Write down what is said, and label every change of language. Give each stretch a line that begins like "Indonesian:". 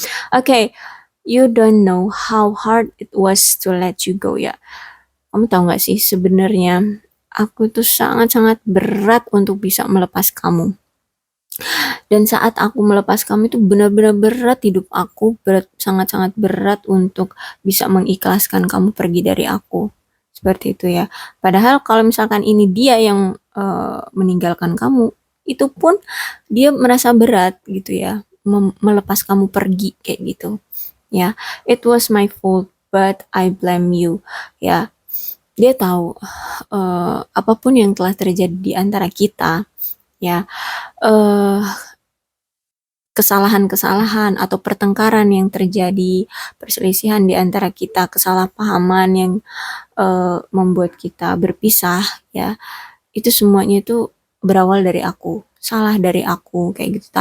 English: Okay, you don't know how hard it was to let you go ya.
Indonesian: Kamu tahu nggak sih sebenarnya aku tuh sangat-sangat berat untuk bisa melepas kamu. Dan saat aku melepas kamu itu benar-benar berat hidup aku, sangat-sangat berat untuk bisa mengikhlaskan kamu pergi dari aku. seperti itu ya. Padahal kalau misalkan ini dia yang meninggalkan kamu, itu pun dia merasa berat gitu ya, melepas kamu pergi kayak gitu ya.
English: It was my fault but I blame you ya.
Indonesian: Dia tahu apapun yang telah terjadi di antara kita ya, eh kesalahan-kesalahan atau pertengkaran yang terjadi, perselisihan di antara kita, kesalahpahaman yang membuat kita berpisah ya, itu semuanya itu berawal dari aku, salah dari aku kayak gitu.